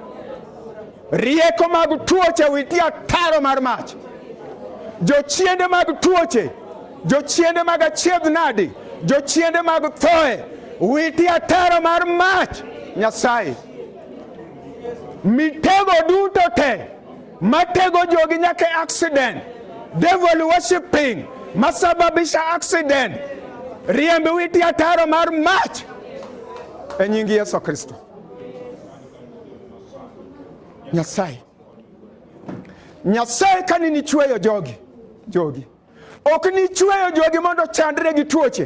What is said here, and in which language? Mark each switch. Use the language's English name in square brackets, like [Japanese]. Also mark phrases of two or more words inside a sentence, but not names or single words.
[Luo (Kenya and Tanzania)] Rieko mag tuoche witi ataro mar mach. Jochiende mag tuoche, jochiende mag achiedh nadi, jochiende mag thoe, witi ataro mar mach Nyasaye. Mitego duto te, matego jogi nyake [English] accident, devil worshiping, [Luo (Kenya and Tanzania)] masababisha accident, riembe witi ataro mar mach e nying Yesu Kristo. Nyasaye kanini chweyo jogi. Ok ni chweyo jogi mondo chandre gi tuoche.